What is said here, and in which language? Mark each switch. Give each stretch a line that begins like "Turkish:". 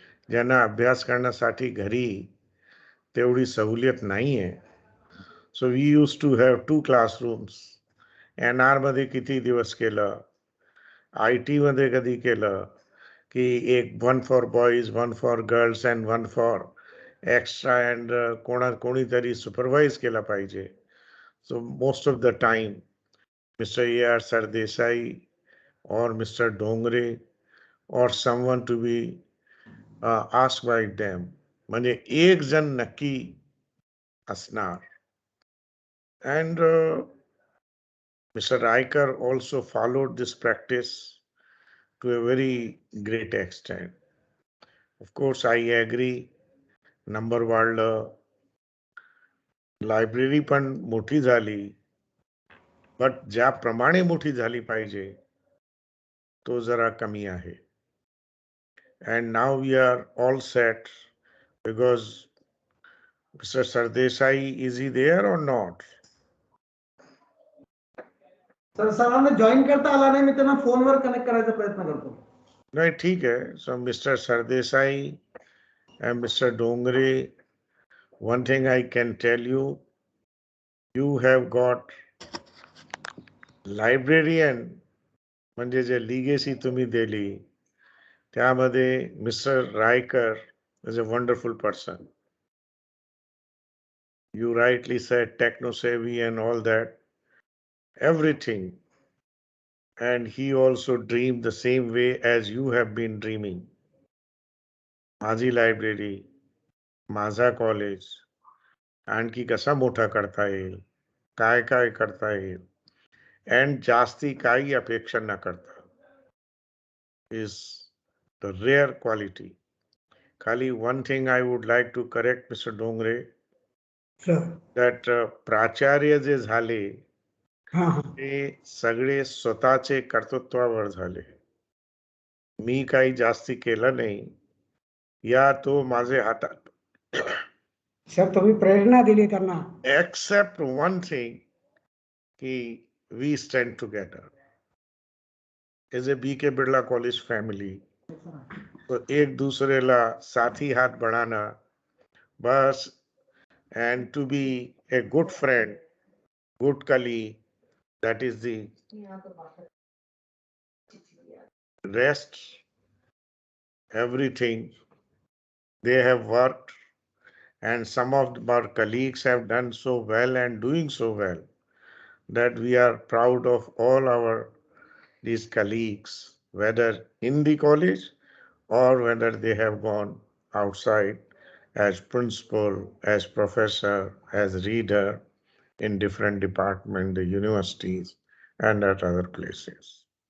Marathi: ज्यांना अभ्यास करण्यासाठी घरी तेवढी सहूलियत नाही आहे
English: so we use to have 2 classrooms
Marathi: NR मध्ये किती दिवस केलं IT मध्ये कधी केलं की एक
English: 1 for boys 1 for girls and 1 for extra
Marathi: and कोणीतरी सुपरवाइज केला पाहिजे
English: So most of the time Mr. A.R. Sardesai or Mr. Dongare or someone to be asked by them.
Marathi: म्हणजे एक जण नक्की असणार.
English: And Mr. Raikar also followed this practice to a very great extent. Of course, I agree.
Marathi: Number वाढलं. Library पण मोठी झाली. But ज्याप्रमाणे मोठी झाली पाहिजे तो जरा कमी आहे.
English: And now we are all set because Mr. Sardesai, is he there or not?
Marathi: Sir सरांना जॉईन करता आला नाही मी त्यांना फोनवर कनेक्ट करायचा प्रयत्न करतो नाही ठीक आहे.
English: So Mr. Sardesai and Mr. Dongare, one thing I can tell you, you have got librarian
Marathi: म्हणजे जे लिगेसी तुम्ही दिली त्यामध्ये mister Raikar
English: is a wonderful person. You rightly said techno savvy and all that, everything. And he also dreamed the same way as you have been dreaming.
Marathi: माझी library माझा college आणखी कसा मोठा करता येईल काय काय करता येईल अँड जास्ती काही अपेक्षा न करता
English: is the rare quality.
Marathi: खाली
English: one thing I would like to correct Mr.
Marathi: Dongare that प्राचार्य जे झाले ते सगळे स्वतःचे कर्तृत्वावर झाले मी काही जास्ती केलं नाही या तो माझे हातात सर तुम्ही प्रेरणा दिली त्यांना
English: except one thing की we stand together as a BK Birla college family
Hindi: तो एक दूसरे ला साथी हाथ बढ़ाना बस
English: and to be a good friend good colleague that is the rest everything they have worked And some of our colleagues have done so well and doing so well that we are proud of all our these colleagues, whether in the college or whether they have gone outside as principal, as professor, as reader in different departments, the universities, and at other places.